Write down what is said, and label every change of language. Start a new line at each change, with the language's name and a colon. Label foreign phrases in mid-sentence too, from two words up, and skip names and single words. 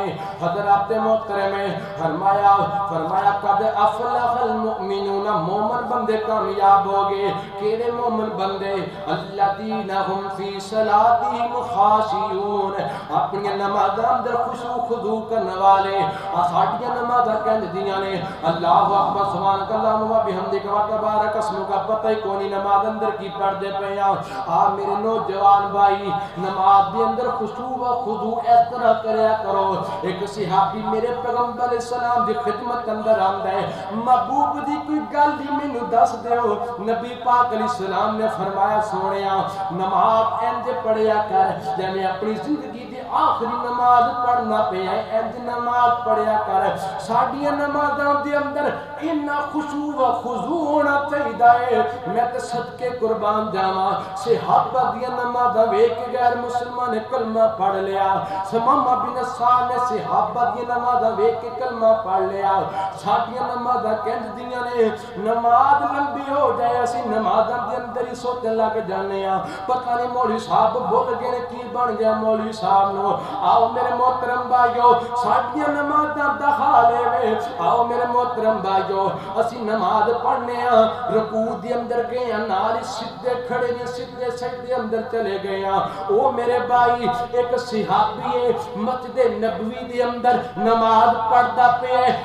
Punjabi: حضرات محترم فرمایا
Arabic: قد افلح المؤمنون
Punjabi: مومن بندے کامیاب ہو گئے. کیڑے مومن بندے
Arabic: الذین هم فی صلاتہم خاشعون
Punjabi: اپنی نمازاں اندر خشوع خضوع کرنے والے. ساڈیاں نمازاں کہندیاں نے
Arabic: اللہ اکبر سبحانک اللہم و بحمدک و تبارک اسمک.
Punjabi: پتہ ہی کوئی نماز اندر کی پڑھدے پے آ میرے نوجوان بھائی نماز دے اندر خشوع و خضوع اس طرح کریا کرو. ایک صحابی میرے پیغمبر
Arabic: علیہ السلام
Punjabi: دی خدمت اندر آندا ہے محبوب دی کوئی گل دی مینوں دس دیو. نبی پاک
Arabic: علیہ السلام
Punjabi: نے فرمایا سونیا نماز انج پڑھیا کر جویں اپنی زندگی دی آخری نماز پڑھنا پیا انج نماز پڑھیا کر. ساڈیاں نمازاں دے اندر اتنا خشوع و خضوع ہونا چاہیے. میں تے صدقے قربان جاواں صحابہ دیاں نمازاں ویکھ کے غیر مسلمان نے کلمہ پڑھ لیا. سمامہ بن سعد نے صحابہ دیاں نمازاں ویکھ کے کلمہ پڑھ لیا. ساڈیاں نمازاں کہندیاں نے نماز لمبی ہو جائے اسی نمازاں دے اندر ہی سوچن لگ جانے ہاں پتہ نہیں مولوی صاحب بھول گئے کی بن گیا مولوی صاحب نو. آؤ میرے محترم بھائیو ساڈیاں نمازاں دکھا لے وے. آؤ میرے محترم بھائیو اسی نماز پڑھنے ہاں رکوع دے اندر گئے ہاں نال سیدھے کھڑے نے سیدھے سجدے اندر چلے گئے ہاں. او میرے بھائی ایک صحابی ہے مسجد نبوی دے اندر نماز پڑھدا پیا ہے.